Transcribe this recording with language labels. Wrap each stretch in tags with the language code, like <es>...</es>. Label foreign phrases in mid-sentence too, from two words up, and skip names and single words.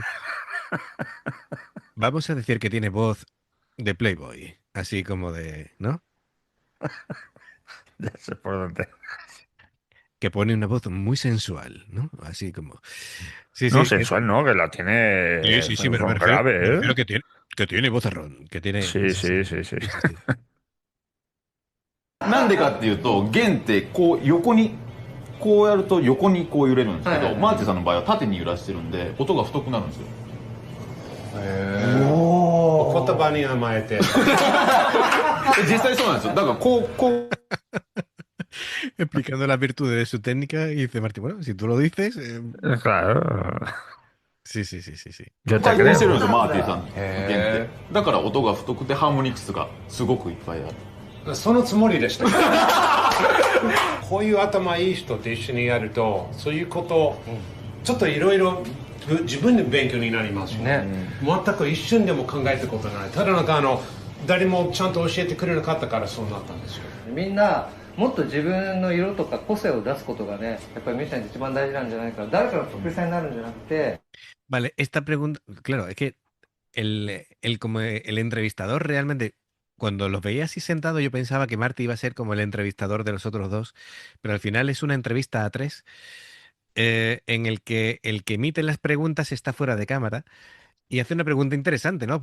<es>Vamos a decir que tiene voz de Playboy, así como de, ¿no? Ya sé por dónde. Que pone una voz muy sensual, ¿no? Así como. Sí, No, sí. sensual no, que la tiene Sí, sí, sí, me con refiero, grave, me ¿eh? refiero que tiene vozarrón, que tiene. Sí, sí, sí, sí. Sí, sí.</es> <ja>なんでかっていうと弦ってこう横にこうやると横にこう揺れるんですけど、はいはいはいマーティさんの場合は縦に揺らしてるんで音が太くなるんですよ。お言葉に甘えて実際そうなんですよ。だからこう</ja> <es>Explicando las virtudes de su técnica y dice Martín, bueno, si tú lo dices. Claro. Sí, sí, sí, sí, sí. Yo te</es> <ja>回転してるん</ja> <es>creo.</es> <ja>ですよ、マーティさんの弦って。だから音が太くてハーモニクスがすごくいっぱいある。そのつもりでしたこういう頭いい人と一緒にやるとそういうことちょっといろいろ自分で勉強になりますよ、ね、全く一瞬でも考えたことない。ただなんか誰もちゃんと教えてくれなかったからそうなったんですよ。みんなもっと自分の色とか個性を出すことがね、やっぱりミュージシャンって一番大事なんじゃないかな。誰かの得意さになるんじゃなくて、</ja> <es>Vale, esta pregunta, claro, es que como el entrevistador realmente, cuando los veía así sentados, yo pensaba que Marty iba a ser como el entrevistador de los otros dos, pero al final es una entrevista a tres, en el que emite las preguntas está fuera de cámara y hace una pregunta interesante, ¿no?</es>